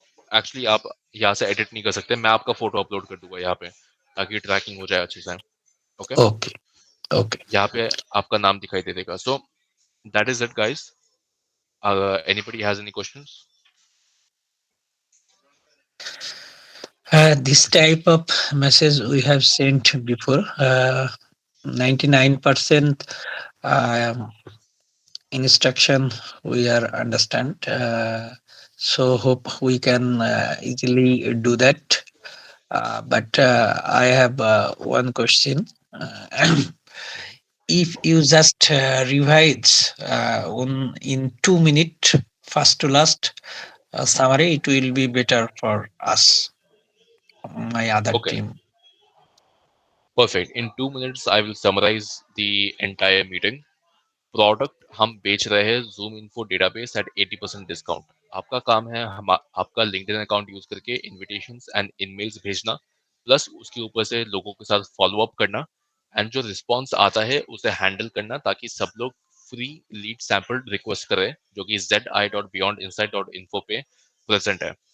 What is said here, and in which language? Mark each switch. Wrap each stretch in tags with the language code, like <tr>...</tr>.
<hi>Actually आप यहाँ से एडिट नहीं कर सकते, मैं आपका फोटो अपलोड कर दूंगा यहाँ पे ताकि ट्रैकिंग हो जाए अच्छे से। Okay,</hi> <en>Okay. Okay.</en> <hi>यहाँ पे आपका नाम दिखाई दे देगा।</hi> <en>So that is it guys. Anybody has any questions? This type of message we have sent before. 99% instruction we are understand. So hope we can easily do that. But I have one question. If you just revise on in 2 minutes, first to last summary, it will be better for us, my other Okay, team. perfect. In 2 minutes, I will summarize the entire meeting.</en> <hi>Product हम बेच रहे हैं zoom info database eight 80% discount. आपका काम है हम आपका LinkedIn account use करके इनविटेशंस एंड ईमेल्स भेजना, प्लस उसके ऊपर से लोगों के साथ फॉलो अप करना, एंड जो रिस्पॉन्स आता है उसे हैंडल करना ताकि सब लोग फ्री लीड सैंपल रिक्वेस्ट करें, जो कि zi.beyondinsight.info पे प्रेजेंट है।</hi>